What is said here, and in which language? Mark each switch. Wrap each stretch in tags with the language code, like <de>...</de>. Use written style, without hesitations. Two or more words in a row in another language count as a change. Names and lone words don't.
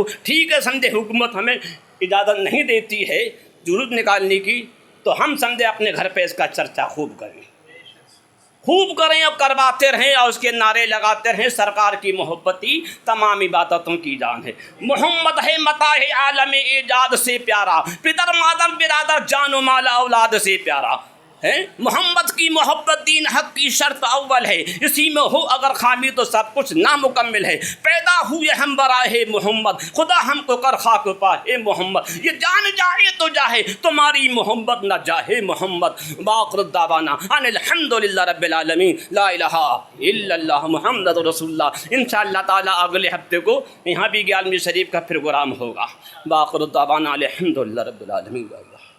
<ur>ٹھیک ہے سمجھے حکومت ہمیں اجازت نہیں دیتی ہے جلوس نکالنے کی, تو ہم سمجھے اپنے گھر پہ اس کا چرچا خوب کریں اور کرواتے رہیں اور اس کے نعرے لگاتے رہیں. سرکار کی محبتی تمام عبادتوں کی جان ہے. محمد ہے متاع عالم ایجاد سے پیارا, پدر مادر برادر جان و مال اولاد سے پیارا ہے. محمد کی محبت دین حق کی شرط اول ہے, اسی میں ہو اگر خامی تو سب کچھ نامکمل ہے. پیدا ہوئے ہم برائے محمد, خدا ہم کو کر خاک پائے محمد. یہ جان جائے تو جاہے تمہاری محبت نہ جاہے محمد.</ur> <ar>باخر الدعوانا ان الحمدللہ رب العالمین لا الہ الا اللہ محمد رسول اللہ. انشاءاللہ تعالی</ar> <ur>اگلے ہفتے کو یہاں بھی 11ویں شریف کا پروگرام ہوگا.</ur> <ar>باخر الدعوانا الحمدللہ رب العالمین.</ar>